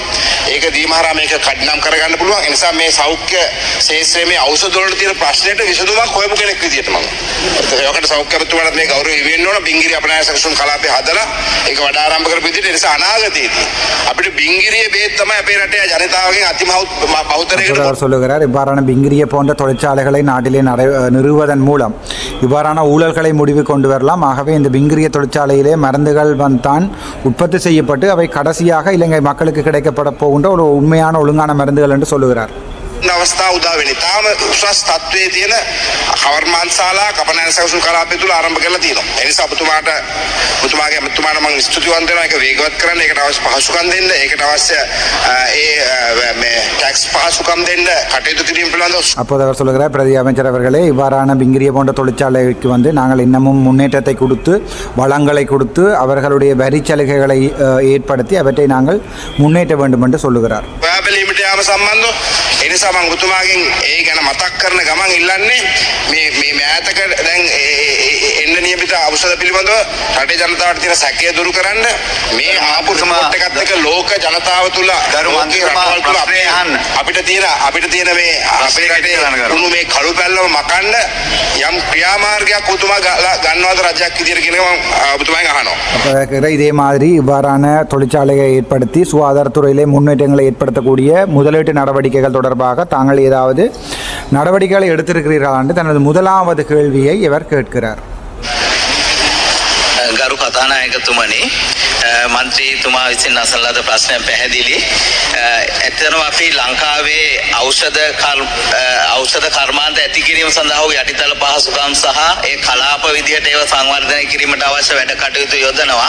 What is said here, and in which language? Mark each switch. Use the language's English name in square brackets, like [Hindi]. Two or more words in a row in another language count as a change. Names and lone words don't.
[Sinhala] ඒක දීම හරහා මේක කඩනම් කරගන්න පුළුවන්. ඒ නිසා මේ සෞඛ්‍ය ශාස්ත්‍රයේ මේ ඖෂධ වලට තියෙන ප්‍රශ්නෙට විසඳුමක් හොයපු කෙනෙක් විදියට මම. ඒකට සෞඛ්‍ය අමාත්‍යතුමාට මේ ගෞරවය ඉවෙන්න ඕන. බිංගිරි අපනයන සැකසුම් කලාපය හදලා ඒක වඩා ආරම්භ කරපු විදියට. ඒ නිසා අනාගතයේදී අපිට බිංගිරියේ බේත් තමයි අපේ රටේ ජනතාවගෙන් බහුතරයකට [Tamil] அவர் சொல்லுகிறார், இவ்வாறான பிங்கிரிய போன்ற தொழிற்சாலைகளை நாட்டிலே நிறுவுவதன் மூலம் இவ்வாறான ஊழல்களை முடிவு கொண்டு வரலாம். ஆகவே இந்த பிங்கிரிய தொழிற்சாலையிலே மருந்துகள் தான் உற்பத்தி செய்யப்பட்டு அவை கடைசியாக இலங்கை மக்களுக்கு கிடைக்கப்பட போகின்ற ஒரு உண்மையான ஒழுங்கான மருந்துகள் என்று சொல்லுகிறார். [Sinhala] අවස්ථාව උදා වෙන්නේ. තාම උසස් තත්ත්වයේ තියෙන කර්මාන්තශාලා කපනයන සැකසුම් කලාපය තුල ආරම්භ කරලා තියෙනවා. ඒ නිසා ඔබතුමාගේ අමාත්‍යතුමාට මම ස්තුතිවන්ත වෙනවා. ඒක වේගවත් කරන්න, ඒකට අවශ්‍ය පහසුකම් දෙන්න, ඒකට අවශ්‍ය මේ ටැක්ස් පහසුකම් දෙන්න කටයුතු කිරීම පිළිබඳව. [Tamil] அப்போது அவர் சொல்லுகிறார், பிரதி அமைச்சர் அவர்களே, இவ்வாறான பிங்கிரிய போன்ற தொழிற்சாலைக்கு வந்து நாங்கள் இன்னமும் முன்னேற்றத்தை கொடுத்து வளங்களை கொடுத்து அவர்களுடைய வரி சலுகைகளை ஏற்படுத்தி அவற்றை நாங்கள் முன்னேற்ற வேண்டும் என்று சொல்லுகிறார். [Sinhala] බැලීමට යාම සම්බන්ධව ඒ නිසා මම ඔබතුමාගෙන් ඒ ගැන මතක් කරන ගමන් ඉල්ලන්නේ මේ මෑතක දැන් එන්න නියමිත ඖෂධ පිළිබඳව රටේ ජනතාවට තියෙන සැකය දුරු කරන්න මේ ආපු රිපෝට් එකත් එක්ක ලෝක ජනතාව තුල අපිට තියෙන මේ අපේ රටේ උණු මේ කළු පැල්ලම මකන්න යම් ක්‍රියාමාර්ගයක් ඔබතුමා ගන්නවද රජයක් විදියට කියන එක මම ඔබතුමාගෙන් අහනවා. [Tamil] இதே மாதிரி இவ்வாறான தொழிற்சாலையை ஏற்படுத்தி சுகாதாரத்துறையிலே முன்னேற்றங்களை ஏற்படுத்தக்கூடிய முதலீட்டு நடவடிக்கைகள் தொடர்பாக தாங்கள் ஏதாவது நடவடிக்கைகளை எடுத்திருக்கிறீர்களா என்று தனது முதலாவது கேள்வியை இவர் கேட்கிறார். [Sinhala] ගරු කතානායකතුමනි, මන්ත්‍රීතුමා විසින් අසන ලද ප්‍රශ්නය පැහැදිලි. ඇත්තටම අපි ලංකාවේ ඖෂධ කර්මාන්ත ඇති කිරීම සඳහා යටිතල පහසුකම් සහ ඒ කලාප විදිහට ඒව සංවර්ධනය කිරීමට අවශ්‍ය වැඩ කටයුතු යොදනවා.